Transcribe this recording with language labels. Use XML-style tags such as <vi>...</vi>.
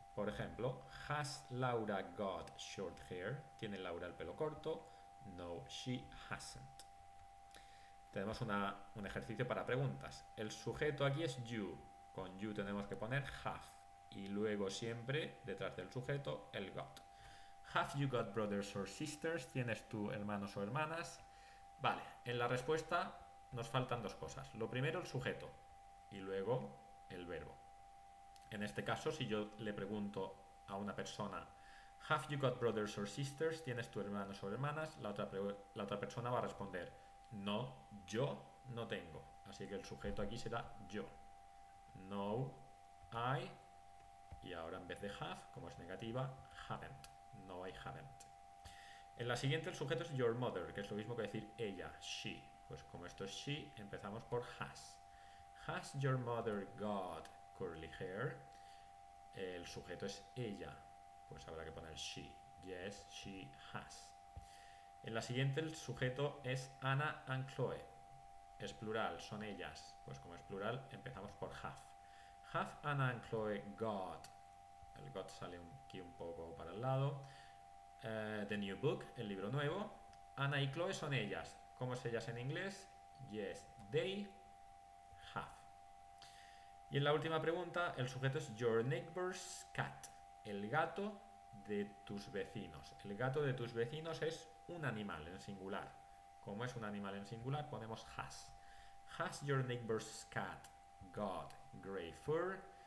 <es>Por ejemplo,</es> <en>has Laura got short hair?</en> <es>¿Tiene Laura el pelo corto?</es> <en>No, she hasn't.</en> <es>Tenemos un ejercicio para preguntas. El sujeto aquí es you. Con you tenemos que poner have. Y luego siempre, detrás del sujeto, el got.</es> <en>Have you got brothers or sisters?</en> <es>¿Tienes tú hermanos o hermanas? Vale, en la respuesta nos faltan dos cosas. Lo primero, el sujeto. Y luego, el verbo. En este caso, si yo le pregunto a una persona,</es> <en>have you got brothers or sisters?</en> <es>¿Tienes tú hermanos o hermanas? La otra persona va a responder, no, yo no tengo. Así que el sujeto aquí será yo. No, I. Y ahora en vez de have, como es negativa, haven't.</es> <en>No, I haven't.</en> <es>En la siguiente el sujeto es your mother, que es lo mismo que decir ella, she. Pues como esto es she, empezamos por has.</es> <en>Has your mother got curly hair?</en> <es>El sujeto es ella, pues habrá que poner she.</es> <en>Yes, she has.</en> <es>En la siguiente el sujeto es Anna and Chloe. Es plural, son ellas. Pues como es plural, empezamos por have.</es> <en>Have Anna and Chloe got?</en> <es>El got sale aquí un poco para el lado.</es> <en>The new book,</en> <es>el libro nuevo. Anna y Chloe son ellas. ¿Cómo es ellas en inglés?</es> <en>Yes, they have.</en> <es>Y en la última pregunta, el sujeto es your neighbor's cat. El gato de tus vecinos. El gato de tus vecinos es un animal en singular. Como es un animal en singular, ponemos has.</es> <en>Has your neighbor's cat got gray fur?</en>